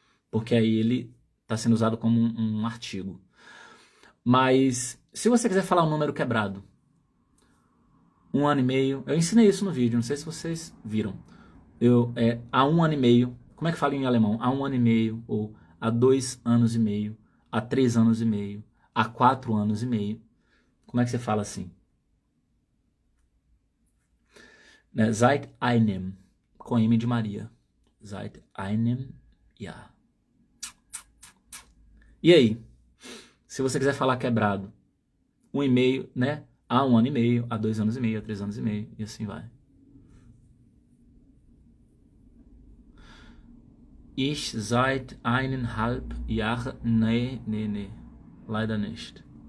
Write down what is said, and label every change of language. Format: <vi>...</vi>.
<pt>Porque aí ele está sendo usado como um artigo. Mas se você quiser falar um número quebrado, 1 ano e meio, eu ensinei isso no vídeo, não sei se vocês viram. Há 1 ano e meio, como é que fala em alemão? Há 1 ano e meio, ou há 2 anos e meio, há 3 anos e meio, há 4 anos e meio. Como é que você fala assim? Né?</pt> <de>Seit einem,</de> <pt>com M de Maria.</pt> <de>Seit einem Jahr.</de> <pt>E aí? Se você quiser falar quebrado, 1 e meio, né? Há 1 ano e meio, há 2 anos e meio, há 3 anos e meio, e assim vai.</pt> <de>Ich seit 1,5 Jahren, nee, leider nicht.</de>